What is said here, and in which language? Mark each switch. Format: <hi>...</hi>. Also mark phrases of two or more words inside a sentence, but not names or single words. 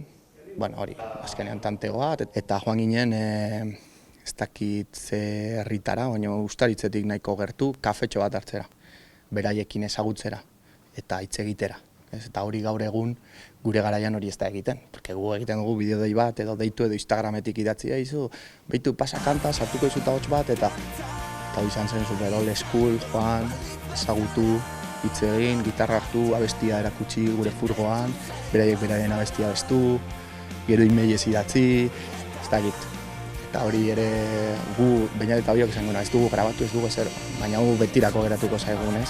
<eu>Hori, azkenean tantegoa, eta joan ginen, ez dakit ze herritara, baina Uztaritzetik nahiko gertu, kafetxo bat hartzera, beraiekin ezagutzera eta hitz egitera. Eta hori gaur egun gure garaian hori ez da egiten. Porque gu egiten dugu bideodei bat edo deitu edo Instagrametik idatzi izu, behitu pasa kanta, sartuko izuta hots bat eta izan zen</eu> <en>super old school,</en> <eu>joan, ezagutu, hitz egin, gitarra hartu, abestia erakutsi gure furgoan, beraiek beraien abestia abestu, gero emailez idatzi, ez dakit. Eta hori ere gu, Beñat eta biok esan ez dugu grabatu, ez dugu ezer, baina gu betirako geratuko zaigun, ez?</eu>